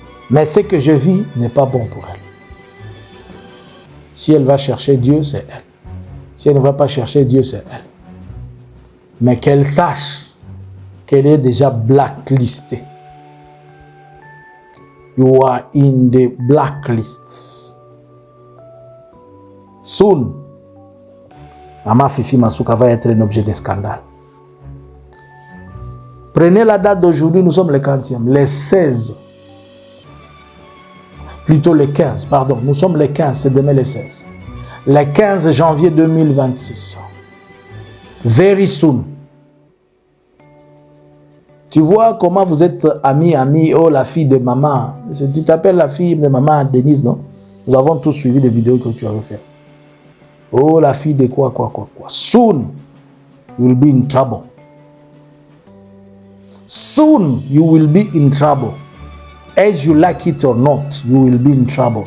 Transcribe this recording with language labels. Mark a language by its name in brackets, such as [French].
[French] Mais ce que je vis n'est pas bon pour elle. Si elle va chercher Dieu, c'est elle. Si elle ne va pas chercher Dieu, c'est elle. Mais qu'elle sache qu'elle est déjà blacklistée. [English] You are in the blacklist. Soon, [French] Maman Fifi Masuka va être un objet de scandale. Prenez la date d'aujourd'hui, nous sommes le 40e, le 16. Plutôt le 15, pardon, nous sommes le 15, c'est demain le 16. Le 15 janvier 2026. [English] Very soon. [French] Tu vois comment vous êtes amis, oh la fille de maman. Tu t'appelles la fille de maman Denise, non? Nous avons tous suivi les vidéos que tu avais fait. Oh la fille de quoi. [English] Soon, you will be in trouble. Soon, you will be in trouble. As you like it or not, you will be in trouble.